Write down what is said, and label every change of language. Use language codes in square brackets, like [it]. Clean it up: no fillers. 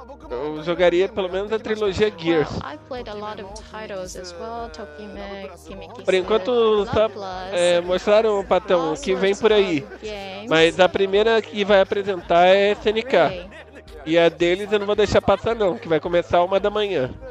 [pt] Eu jogaria pelo menos a trilogia [en] Well, Gears. I played a lot of titles as well. Tokime, Kimiki, [pt] Por enquanto, só mostraram, Patão, o que vem por aí. Mas a primeira que vai apresentar é SNK. E a deles eu não vou deixar passar não, que vai começar 1 da manhã.